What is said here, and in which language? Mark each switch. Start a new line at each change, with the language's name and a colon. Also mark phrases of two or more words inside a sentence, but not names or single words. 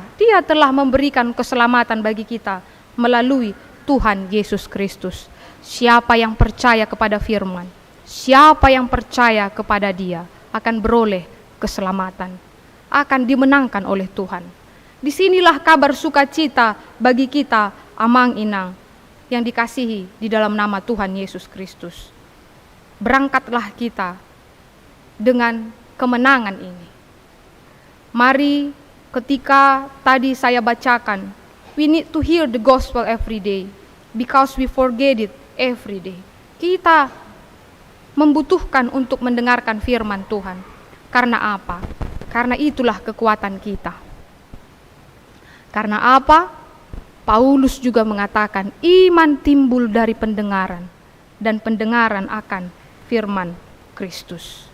Indonesian: Dia telah memberikan keselamatan bagi kita melalui Tuhan Yesus Kristus. Siapa yang percaya kepada firman, siapa yang percaya kepada dia akan beroleh keselamatan, akan dimenangkan oleh Tuhan. Disinilah kabar sukacita bagi kita,
Batak Toba: amang inang,
Indonesian: yang dikasihi di dalam nama Tuhan Yesus Kristus. Berangkatlah kita dengan kemenangan ini. Mari ketika tadi saya bacakan,
English: we need to hear the gospel every day because we forget it every day.
Indonesian: Kita membutuhkan untuk mendengarkan firman Tuhan. Karena apa? Karena itulah kekuatan kita. Karena apa? Paulus juga mengatakan iman timbul dari pendengaran, dan pendengaran akan firman Kristus.